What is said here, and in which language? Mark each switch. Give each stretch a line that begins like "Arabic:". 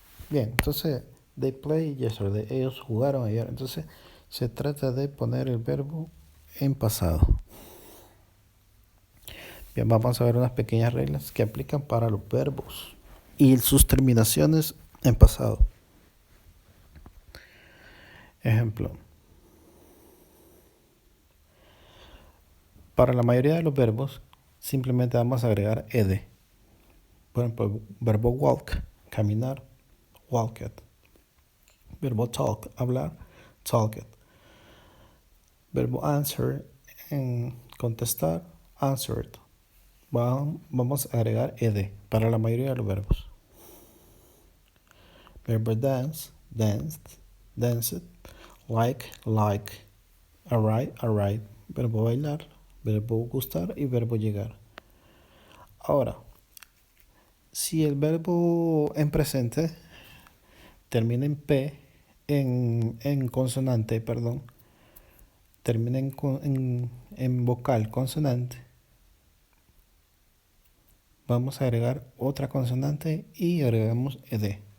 Spanish: Bien, entonces,
English: they played yesterday.
Spanish: Ellos jugaron ayer. Entonces, se trata de poner el verbo en pasado. Bien, vamos a ver unas pequeñas reglas que aplican para los verbos y sus terminaciones en pasado. Ejemplo. Para la mayoría de los verbos, simplemente vamos a agregar ed. Por ejemplo, verbo walk, caminar, walked. Verbo talk, hablar, talked. Verbo answer, contestar, answered. Vamos a agregar ed para la mayoría de los verbos.
English: Verbo dance, danced, danced. Like, arrive.
Spanish: Verbo bailar, verbo gustar y verbo llegar. Ahora, si el verbo en presente termina en P, en consonante, perdón, termina en vocal consonante, vamos a agregar otra consonante y agregamos ed.